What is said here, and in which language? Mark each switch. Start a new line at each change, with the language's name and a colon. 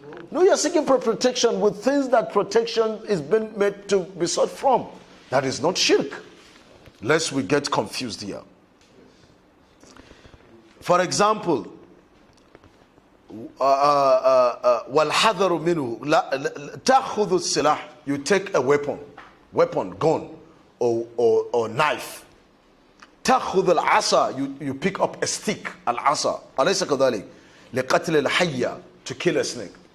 English: No, you are seeking for protection with things that protection is being made to be sought from. That is not shirk. Lest we get confused here. For example,
Arabic: وَالْحَذَرُ مِنْهُ تَأْخُذُ السِّلَاحِ.
English: You take a weapon, gun, or knife.
Arabic: تأخذ العصا.
English: You pick up a stick, العصا.
Arabic: أليس كذلك؟ لقتل الحية.
English: To kill a snake.